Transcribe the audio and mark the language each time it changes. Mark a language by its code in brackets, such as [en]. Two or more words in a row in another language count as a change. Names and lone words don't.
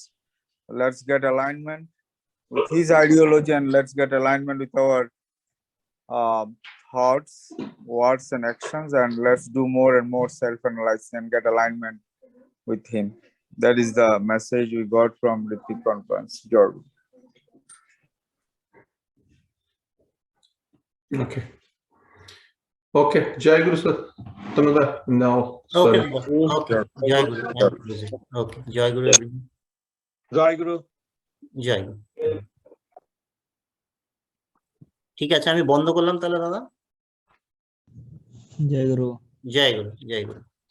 [en] Let's get alignment with his ideology, and let's get alignment with our thoughts, words, and actions, and let's do more and more self-analysis and get alignment with him. That is the message we got from the Ethic conference. Jordan. Okay. Okay. [bn] জয় গুরু [en] sir. Tanada now. Okay. Sorry. Okay. [bn] জয় গুরু. [en] Okay. [bn] জয় গুরু [en] everyone. [bn] জয় গুরু. জয় গুরু. ঠিক আছে আমি বন্ধ করলাম তাহলে দাদা। জয় গুরু। জয় গুরু। জয় গুরু।